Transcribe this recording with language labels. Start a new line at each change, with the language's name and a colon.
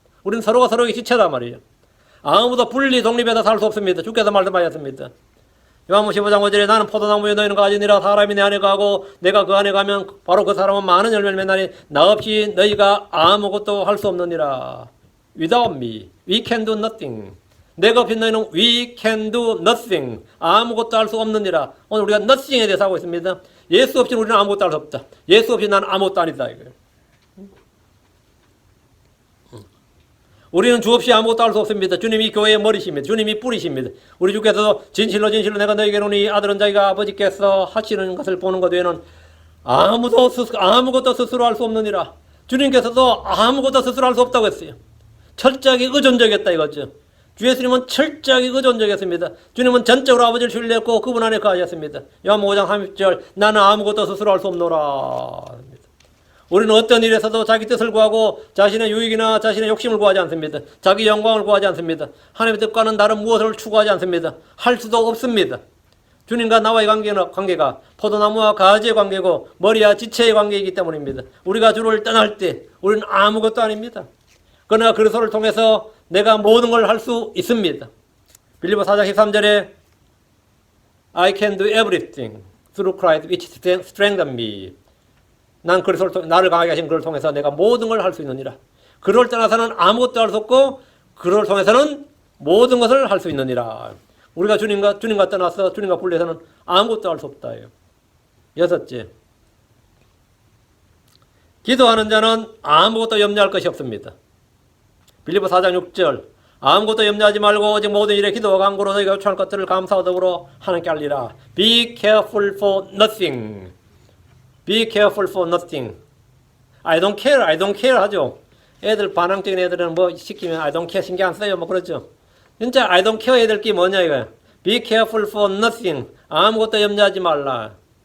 Korean: 우리는 서로가 서로에게 지체다 말이에요. 아무도 분리 독립해서 살 수 없습니다. 주께서 말씀하셨습니다. 요한복음 15장 5절에 나는 포도나무에 너희는 가지니라. 사람이 내 안에 가고 내가 그 안에 가면 바로 그 사람은 많은 열매를 맺나니 나 없이 너희가 아무것도 할 수 없느니라.
English: Without me, we can do nothing.
Korean: 내가 없인 너희는
English: we can do nothing.
Korean: 아무것도 할 수 없느니라. 오늘 우리가 nothing에 대해서 하고 있습니다. 예수 없이는 우리는 아무것도 할 수 없다. 예수 없이 나는 아무것도 아니다 이거예요. 우리는 주 없이 아무것도 할 수 없습니다. 주님이 교회의 머리십니다. 주님이 뿌리십니다. 우리 주께서도 진실로 내가 너희에게 이르노니 아들은 자기가 아버지께서 하시는 것을 보는 것 외에는 아무것도 스스로 할 수 없느니라. 주님께서도 아무것도 스스로 할 수 없다고 했어요. 철저하게 의존적이었다 이거죠. 주 예수님은 철저하게 의존적이었습니다. 주님은 전적으로 아버지를 신뢰했고 그분 안에 거하셨습니다. 요한복음 5장 30절 나는 아무것도 스스로 할 수 없노라. 우리는 어떤 일에서도 자기 뜻을 구하고 자신의 유익이나 자신의 욕심을 구하지 않습니다. 자기 영광을 구하지 않습니다. 하나님의 뜻과는 다른 무엇을 추구하지 않습니다. 할 수도 없습니다. 주님과 나와의 관계가 포도나무와 가지의 관계고 머리와 지체의 관계이기 때문입니다. 우리가 주를 떠날 때 우리는 아무것도 아닙니다. 그러나 그리스도를 통해서 내가 모든 걸 할 수 있습니다. 빌립보 4장 13절에
English: I can do everything through Christ which strengthens me.
Korean: 난 그리스도를 통해 나를 강하게 하신 그를 통해서 내가 모든 걸 할 수 있느니라. 그를 떠나서는 아무것도 할 수 없고 그를 통해서는 모든 것을 할 수 있느니라. 우리가 주님과 떠나서 주님과 분리해서는 아무것도 할 수 없다. 여섯째. 기도하는 자는 아무것도 염려할 것이 없습니다. 빌립보 4장 6절 아무것도 염려하지 말고 오직 모든 일에 기도와 간구로 너희가 요청할 것들을 감사와 더불어 하나님께 알리라.
English: Be careful for nothing. Be careful for nothing. I don't care
Korean: 하죠. 애들 반항적인 애들은 뭐 시키면
English: I don't care
Korean: 신경 안 써요. 뭐 그러죠. 진짜
English: I don't care
Korean: 애들 게 뭐냐 이거야.
English: Be careful for nothing.
Korean: 아무것도 염려하지 말라.